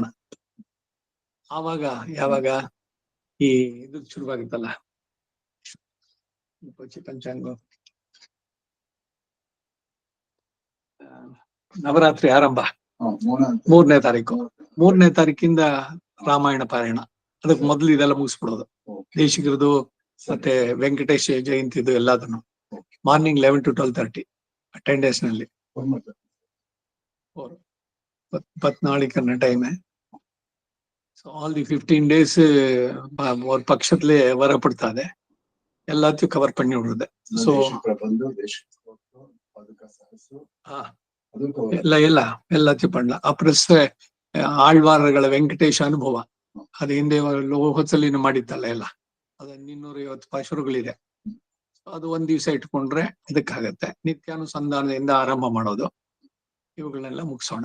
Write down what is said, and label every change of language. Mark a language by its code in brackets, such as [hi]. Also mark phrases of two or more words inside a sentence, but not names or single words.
[kn] ಆವಾಗ ಯಾವಾಗ ಈ ಇದು ಶುರುವಾಗುತ್ತಲ್ಲ ಪಂಚಾಂಗ ನವರಾತ್ರಿ ಆರಂಭ 3ನೇ ತಾರೀಕು 3ನೇ ತಾರೀಕಿಂದ ರಾಮಾಯಣ ಪಾರಾಯಣ. ಅದಕ್ಕೆ ಮೊದಲು ಇದೆಲ್ಲ ಮುಗಿಸ್ಬಿಡೋದು ದೇಶಿಗರದು ಮತ್ತೆ ವೆಂಕಟೇಶ ಜಯಂತಿದು ಎಲ್ಲದನ್ನು [en] morning 11 to 12:30 10 days [kn] ನಲ್ಲಿ 14 ಟೈಮ್. [en] so all the 15 days [ta] ஒரு பட்சத்துல வரப்படுத்தாது எல்லாத்தையும் கவர் பண்ணி விடுறது. [kn] ஸோ ಎಲ್ಲ ಎಲ್ಲ ಎಲ್ಲ ತಿಪ್ಪಣ್ಣ ಅಪ್ರಸ್ ಆಳ್ವಾರಗಳ ವೆಂಕಟೇಶ ಅನುಭವ ಅದು ಹಿಂದೆ ಹೊಸಲಿನ ಮಾಡಿದ್ದಲ್ಲ ಎಲ್ಲ ಅದ 250 ಪಾಶುರಗಳಿದೆ. ಅದು ಒಂದ್ ದಿವಸ ಇಟ್ಕೊಂಡ್ರೆ ಇದಕ್ಕಾಗತ್ತೆ. ನಿತ್ಯಾನುಸಂಧಾನದಿಂದ ಆರಂಭ ಮಾಡೋದು, ಇವುಗಳನ್ನೆಲ್ಲ ಮುಗಿಸೋಣ.